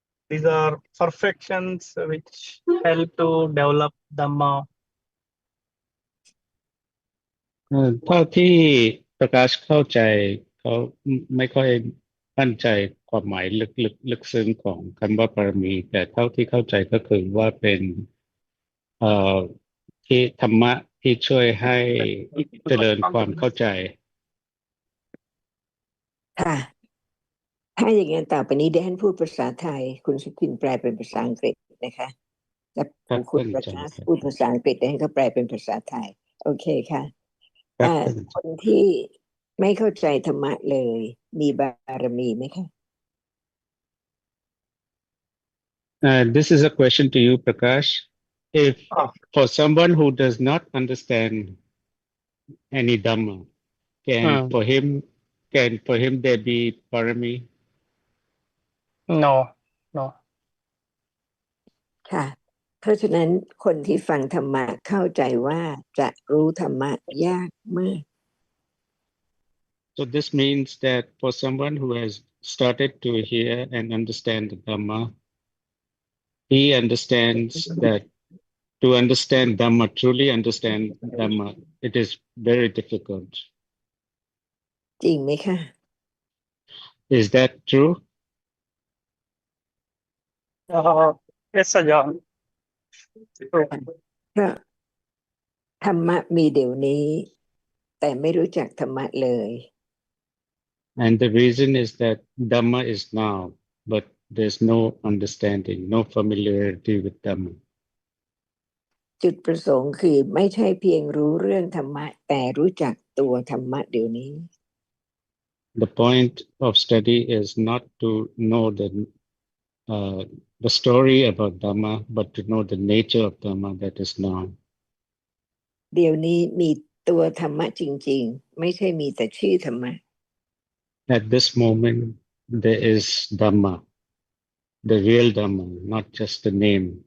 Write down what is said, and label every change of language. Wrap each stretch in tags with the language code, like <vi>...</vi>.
<en>These are perfections which help to develop Dhamma.</en> <th>เท่าที่ประกาศเข้าใจเขาไม่ค่อยมั่นใจความหมายลึกซึ้งของคำว่าปรมีแต่เท่าที่เข้าใจก็คือว่าเป็นที่ธรรมะที่ช่วยให้เจริญความเข้าใจ ค่ะถ้าอย่างนั้นต่อไปนี้เดี๋ยวท่านพูดภาษาไทยคุณสุขินแปลเป็นภาษาอังกฤษนะคะและคุณประกาศพูดภาษาอังกฤษให้เขาแปลเป็นภาษาไทยโอเคค่ะคนที่ไม่เข้าใจธรรมะเลยมีบารมีไหมคะ</th> <en>This is a question to you, Prakash. If for someone who does not understand any Dhamma, for him there be parami? No.</en> <th>ค่ะเพราะฉะนั้นคนที่ฟังธรรมะเข้าใจว่าจะรู้ธรรมะยากมาก</th> <en>So this means that for someone who has started to hear and understand the Dhamma, he understands that to understand Dhamma, truly understand Dhamma, it is very difficult.</en> <th>จริงไหมคะ</th> <en>Is that true? Yes, Ajan.</en> <th>เพราะธรรมะมีเดี๋ยวนี้แต่ไม่รู้จักธรรมะเลย</th> <en>And the reason is that Dhamma is now, but there's no understanding, no familiarity with Dhamma.</en> <th>จุดประสงค์คือไม่ใช่เพียงรู้เรื่องธรรมะแต่รู้จักตัวธรรมะเดี๋ยวนี้</th> <en>The point of study is not to know the story about Dhamma, but to know the nature of Dhamma that is now.</en> <th>เดี๋ยวนี้มีตัวธรรมะจริงๆไม่ใช่มีแต่ชื่อธรรมะ</th> <en>At this moment, there is Dhamma, the real Dhamma, not just the name.</en>